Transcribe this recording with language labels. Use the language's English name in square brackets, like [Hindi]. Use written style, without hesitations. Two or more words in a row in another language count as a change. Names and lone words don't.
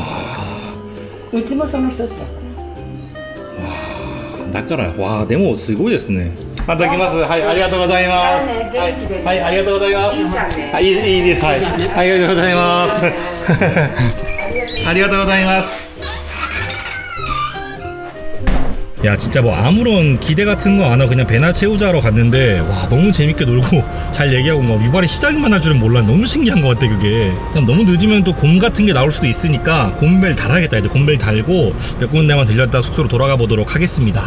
[Japanese] うちもその一つだ。あ、だからわあ、でもすごいですね。また来ます。はい、ありがとうございます。じゃあね、元気でね。はい、ありがとうございます。いいじゃんね。はい、いいです。はい、ありがとうございます。ありがとうございます. [Korean] 야, 진짜 뭐 아무런 기대 같은 거 안 하고 그냥 배나 채우자로 갔는데 와, 너무 재밌게 놀고 잘 얘기하고 막 유발이 시장만 할 줄은 몰라. 너무 신기한 것 같아 그게. 참 너무 늦으면 또 곰 같은 게 나올 수도 있으니까 곰벨 달아야겠다. 이제 곰벨 달고 몇 군데만 들렸다 숙소로 돌아가 보도록 하겠습니다.